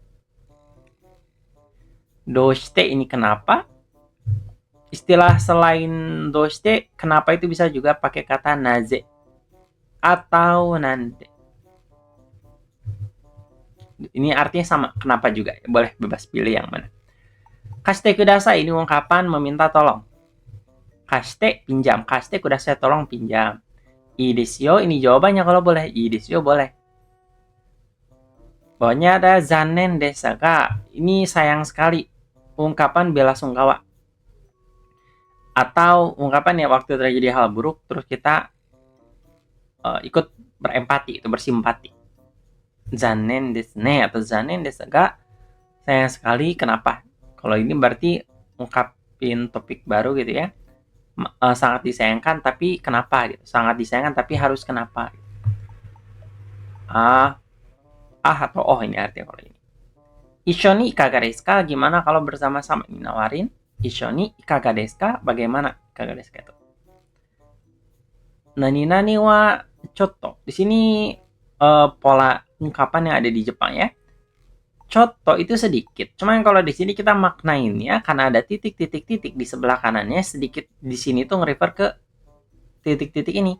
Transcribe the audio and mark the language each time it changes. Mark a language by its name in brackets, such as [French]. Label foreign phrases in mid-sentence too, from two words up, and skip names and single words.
[Indonesian] Doshite ini kenapa? Istilah selain doshite, kenapa itu bisa juga pakai kata naze atau nande. Ini artinya sama, kenapa juga. Boleh bebas pilih yang mana. [Japanese] 貸してください [Indonesian] ini ungkapan meminta tolong. Kashite pinjam, [Japanese] 貸してください [Indonesian] tolong pinjam. [Japanese] いいですよ [Indonesian] ini jawabannya kalau boleh. [Japanese] いいですよ boleh. [Indonesian] Bawahnya ada [Japanese] 残念ですが. [Indonesian] Ini sayang sekali. Ungkapan bela sungkawa. Atau ungkapan ya waktu terjadi hal buruk terus kita ikut berempati, itu bersimpati. [Japanese] 残念ですね atau 残念ですが. [Indonesian] Sayang sekali, kenapa? Kalau ini berarti ungkapin topik baru gitu ya. Sangat disayangkan tapi kenapa gitu. Sangat disayangkan tapi harus kenapa gitu. Atau oh ini artinya kalau ini. [Japanese] 一緒にいかがですか, [Indonesian] gimana kalau bersama-sama, ini nawarin. [Japanese] 一緒にいかがですか, bagaimana いかがですか itu. 何々はちょっと. [Indonesian] Di sini pola ungkapan yang ada di Jepang ya. Chotto itu sedikit. Cuman kalau di sini kita maknainnya karena ada titik-titik-titik di sebelah kanannya, sedikit di sini tuh nge-refer ke titik-titik ini.